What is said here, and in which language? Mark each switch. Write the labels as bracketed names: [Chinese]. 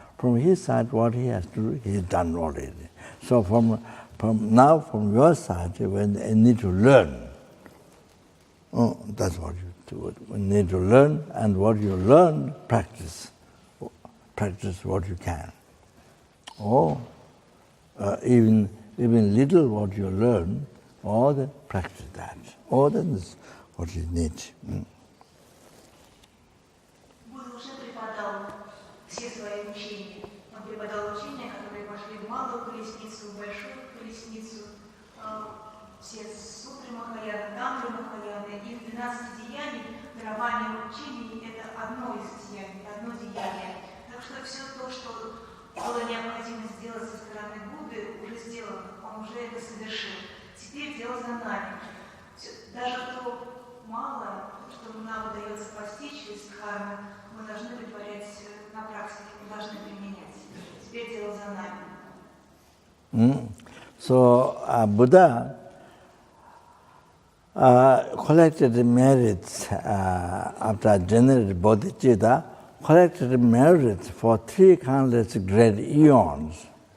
[English] From his side, what he has to do, he has done already. So from your side, when you need to learn, that's what you we need to learn, and what you learn, practice. Practice what you can. Or even little what you learn, or then practice that. Or then is what you need. [Russian] Будда уже преподал все свои учения. Он преподал учения, которые пошли в малую колесницу, в большую колесницу, все сутры Махаяны, тантры Махаяны, и в 12 деяний дарование учений – это одно из деяний, одно деяние. Так что все то, что было необходимо сделать со стороны Будды, уже сделано, он уже это совершил. Теперь дело за нами. Даже то малое, что нам удается постичь из дхармы, мы должны притворять на практике, мы должны применять. Теперь дело за нами. [English] So Buddha collected merits after generated bodhicitta, collected merits for 3 countless great eons.